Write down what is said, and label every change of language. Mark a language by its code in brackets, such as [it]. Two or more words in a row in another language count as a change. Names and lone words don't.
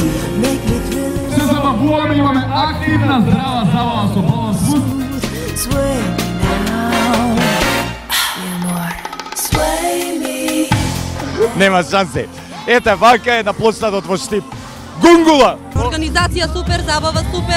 [en] Make me thrill. [mk] Се забавуваме, имаме активна здрава забава со баланс плюс. [en] Sway me now, more. Sway me. [mk] Нема шанси. Ете, вака е на площадот во Штип. Гунгула! Организација супер, забава супер.